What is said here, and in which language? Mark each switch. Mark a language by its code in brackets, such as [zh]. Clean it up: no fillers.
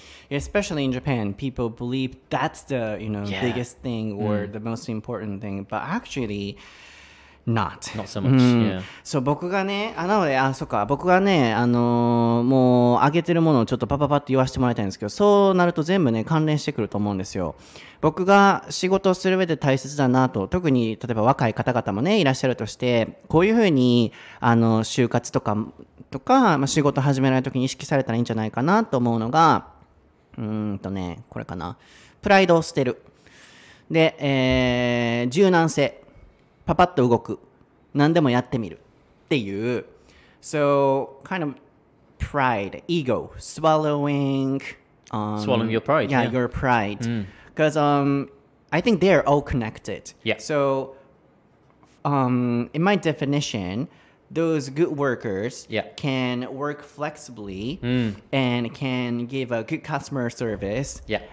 [en] Especially in Japan, people believe that's the biggest thing or the most important thing, but actually not so much. Yeah. [ja] そう僕がねなので僕がねもう上げてるものをちょっとパパって言わせてもらいたいんですけど、そうなると全部ね関連してくると思うんですよ。僕が仕事をする上で大切だなと、特に例えば若い方々もねいらっしゃるとして、こういうふうに就活とか、仕事始められる時に意識されたらいいんじゃないかなと思うのがこれかな、プライドを捨てるで、柔軟性、パパッと動く、何でもやってみるっていう [en] So kind of pride, ego, swallowing your pride. Yeah, your pride. Because I think they're all connected. Yeah. So in my definition, those good workers can work flexibly and can give a good customer service. Yeah.